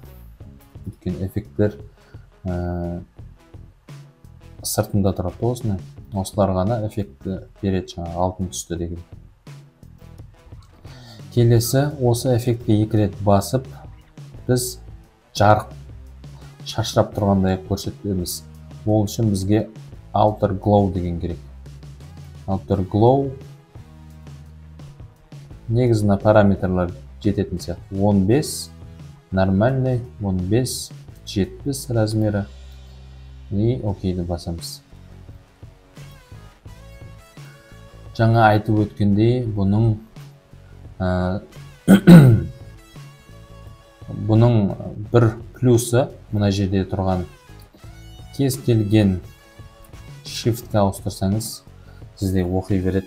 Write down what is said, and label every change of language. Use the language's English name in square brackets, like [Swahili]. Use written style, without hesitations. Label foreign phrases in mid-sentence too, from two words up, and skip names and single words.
[Kazakh] Өткен эффекттер сыртында тұрады осыны. Осылар ғана эффектті береді, жаңа алтын түсті деген. Келесі осы эффектке 2 рет басып, біз жарық шашырап тұрғандай көрсетеміз. Ол үшін бізге [English] outer glow [Kazakh] деген керек. [English] Outer glow [Kazakh] негізіне параметрлар жететін сияқты. 15 нормальный, 15 70 размері и окейді басамыз. Жаңа айтып өткендей, бұның бір плюсы мына жерде тұрған кез келген shift-қа ауыстырсаңыз сізде оқи береді.